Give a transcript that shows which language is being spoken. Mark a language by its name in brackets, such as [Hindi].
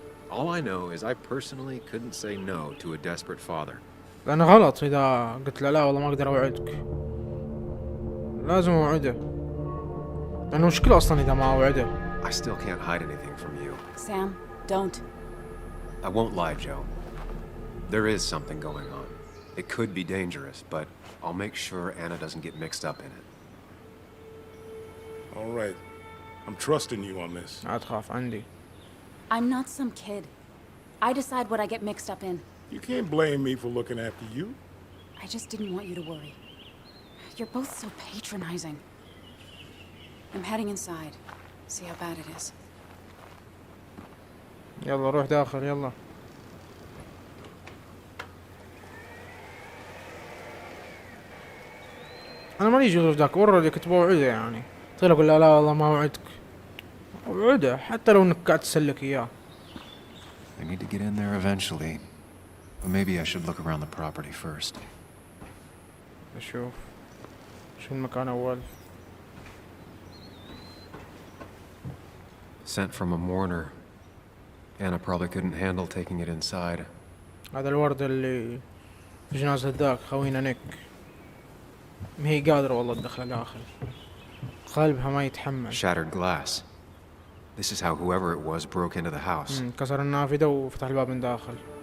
[English] All I know is I personally couldn't say no to a desperate father. [Arabic] لأنه غلط إذا قلت له لا والله ما أقدر أوعدك. لازم أوعده. لأنه مشكلة أصلا إذا ما أوعده. [English] I still can't hide anything from you. Sam, don't. I won't lie, Joe. There is something going on. It could be dangerous, but I'll make sure Anna doesn't get mixed up in it. All right. I'm trusting you on this. [Arabic] لا تخاف عندي. [English] I'm not some kid. I decide what I get mixed up in. You can't blame me for looking after you. I just didn't want you to worry. You're both so patronizing. I'm heading inside. See how bad it is. [Arabic] يلا روح داخل يلا. أنا مالي شغل في ذاك already كنت بوعده يعني. قلت له أقول له لا والله ما وعدك. وعده حتى لو إنك قاعد تسلك إياه. [English] I need to get in there eventually. But maybe I should look around the property first. [Arabic] أشوف شو المكان أول. [English] Sent from a mourner. Anna probably couldn't handle taking it inside. [Arabic] هذا الورد اللي في جنازة ذاك خوينا نيك. ما هي قادرة والله تدخله داخل. قلبها ما يتحمل. [English] Shattered glass. This is how whoever it was broke into the house. [Arabic] كسر النافذة وفتح الباب من داخل.